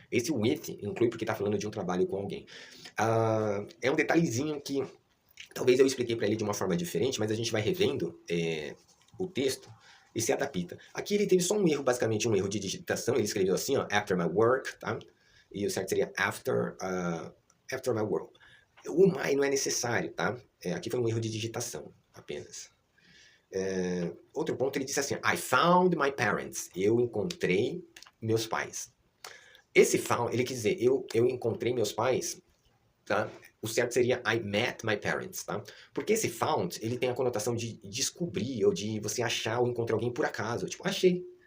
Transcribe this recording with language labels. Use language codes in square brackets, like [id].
[pt] Esse with inclui porque está falando de um trabalho com alguém. É um detalhezinho que talvez eu expliquei para ele de uma forma diferente, mas a gente vai revendo o texto e se adapta. Aqui ele teve só um erro, basicamente um erro de digitação. Ele escreveu assim, ó, [en] after my work, [pt] tá? E o certo seria [en] after my work. [pt] O my não é necessário, tá? Aqui foi um erro de digitação, apenas. Outro ponto, ele disse assim, [en] I found my parents. [pt] Eu encontrei meus pais. Esse found, ele quer dizer, eu encontrei meus pais, tá? O certo seria [en] I met my parents, [pt] tá? Porque esse found, ele tem a conotação de descobrir, ou de você achar ou encontrar alguém por acaso. Tipo, achei.